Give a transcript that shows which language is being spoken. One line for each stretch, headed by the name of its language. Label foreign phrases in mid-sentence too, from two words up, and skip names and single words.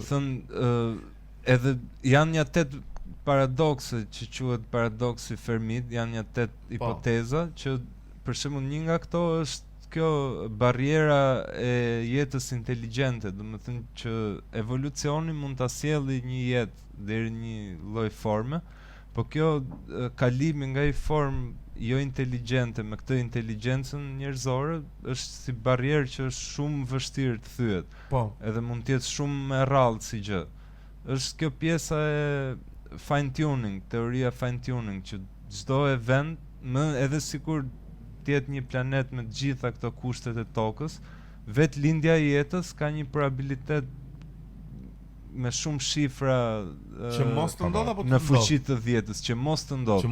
Albanian: Më thënë, edhe janë një 8 paradokse që quhet paradoksi Fermit, janë një 8 hipoteza që për shembull një nga këto është kjo barriera e jetës inteligjente, do të thënë që evolucioni mund ta sjellë një jetë deri në një lloj forme, po kjo kalimi nga një formë jo inteligjente me këtë inteligjencën njerëzore është si barrierë që është shumë vështirë të thyet, Po. edhe mund të jetë shumë e rrallë si gjë. Është kjo pjesa e
English: fine tuning,
Albanian: teoria
English: fine tuning,
Albanian: që çdo event, edhe sikur të jetë një planet me të gjitha këto kushtet e tokës, vetë lindja e jetës ka një probabilitet me shumë shifra Që mos të ndodh apo të në ndodh? fuqi të 10-s, që mos të Që ndodh.